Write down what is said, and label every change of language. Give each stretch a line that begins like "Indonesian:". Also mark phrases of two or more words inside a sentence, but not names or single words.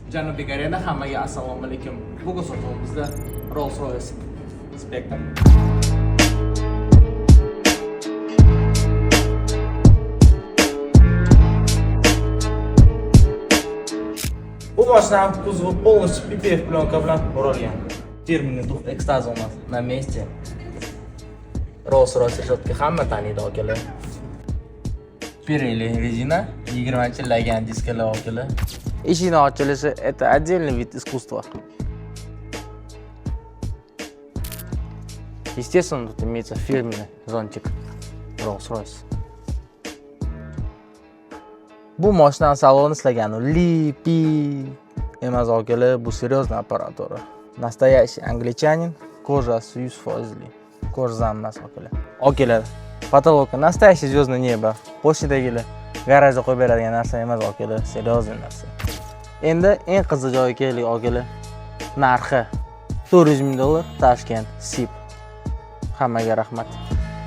Uzbek: Janubiy Koreyada hammaga assalomu alaykum. Bugun sotuvimizda Rolls-Royce Spectre. Bu mashina kuzovi полностью PPF plyonka bilan o'ralgan.
Russian: Терминал дух экстаз у нас на месте. Rolls-Royce решетка
Uzbek: hamma taniydi akalar. Pirelli резина, 20 lagan diskalar akalar. Eshikni ochilishi
Russian: это отдельный вид искусства. Естественно, тут имеется фирменный зонтик Rolls-Royce.
Uzbek: Bu mashina saloni ishlagani lipi emas akalar, bu
Russian: серьезный аппаратура. Настоящий англичанин, кожа 100%.
Uzbek: Ko'rzam emas akalar. Akalar,
Russian: потолокka настоящий звездное небо.
Uzbek: Pochtagilar garajda qo'yib beradigan narsa emas akalar, серьезный narsa. Endi eng qiziq joyga keldik akalar. Narxi $400,000 Tashkent SIP. Hammaga rahmat.